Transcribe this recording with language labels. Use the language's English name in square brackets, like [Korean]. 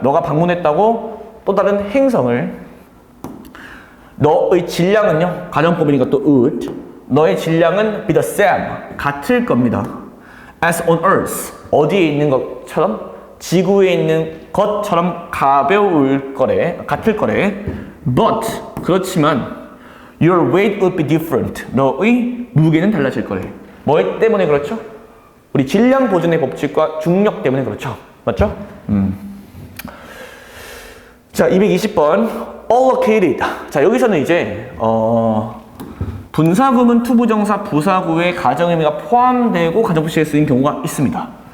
[Korean] 너가 방문했다고 또 다른 행성을, 너의 질량은요, 가정법이니까 또 would, 너의 질량은 [English] be the same, [Korean] 같을 겁니다. [English] as on earth, [Korean] 어디에 있는 것처럼, 지구에 있는 것처럼 가벼울 거래, 같을 거래. [English] but, [Korean] 그렇지만 [English] your weight will be different, [Korean] 너의 무게는 달라질 거래. 뭐 때문에 그렇죠? 우리 질량 보존의 법칙과 중력 때문에 그렇죠. 맞죠? 자, 220번 allocated. 자, 여기서는 이제 분사구문 투부정사 부사구에 가정의미가 포함되고 가정법칙에 쓰인 경우가 있습니다.